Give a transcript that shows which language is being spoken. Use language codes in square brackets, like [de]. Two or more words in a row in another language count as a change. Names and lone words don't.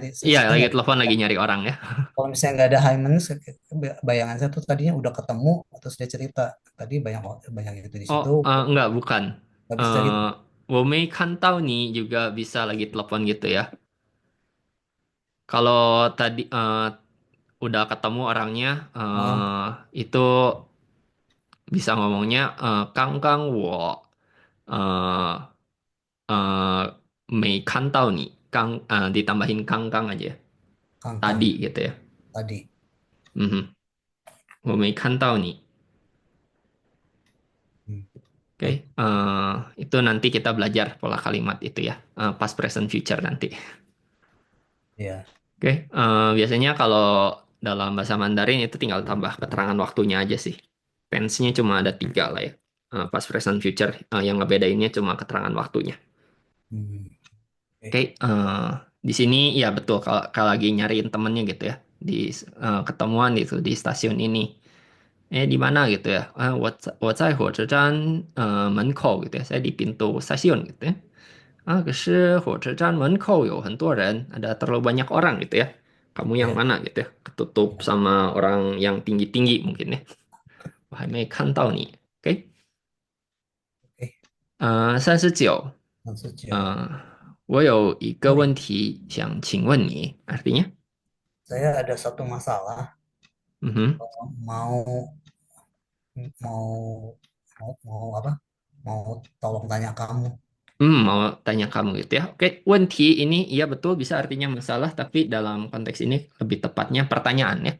[id] Iya, lagi nggak, telepon, lagi nyari orang ya. kalau misalnya nggak ada [en] high minus, [id] bayangan saya tuh tadinya udah ketemu terus dia cerita tadi banyak banyak itu di Oh, situ, enggak, bukan. nggak bisa gitu. Eh, [zh] 我没看到你 [id] juga bisa lagi telepon gitu ya. Kalau tadi udah ketemu orangnya, Ah, itu bisa ngomongnya Kang Kang [zh] wo 没看到你, [id] ditambahin Kang Kang aja. kangkang Tadi gitu ya. tadi. [zh] Mhm. 我没看到你. [id] Hmm, Oke, oke. itu nanti kita belajar pola kalimat itu ya, [en] past present future [id] nanti. Ya. Oke, biasanya kalau dalam bahasa Mandarin itu tinggal tambah keterangan waktunya aja sih. Tense-nya cuma ada 3 lah ya. [en] Past present future, [id] yang ngebedainnya cuma keterangan waktunya. Hmm, Oke, oke. di sini ya betul kalau lagi nyariin temennya gitu ya, di ketemuan itu di stasiun ini. Di mana gitu ya? [zh] 我在火车站门口 gitu ya. [id] Saya di pintu stasiun gitu ya. [zh] 可是火车站门口有很多人, [id] ada terlalu banyak orang gitu ya. Kamu yang Ya, mana gitu ya? Ketutup ya. sama orang yang tinggi-tinggi mungkin ya. [zh] 我还没看到你. [id] Oke. Oke. 39. 39. [zh] 我有一个 Oh, 问题想请问你, [id] artinya. Saya ada satu masalah. Mhm. Mau mau mau apa? Mau tolong tanya kamu. Mau tanya kamu gitu ya. Oke, wenti ini iya betul bisa artinya masalah, tapi dalam konteks ini lebih tepatnya pertanyaan ya.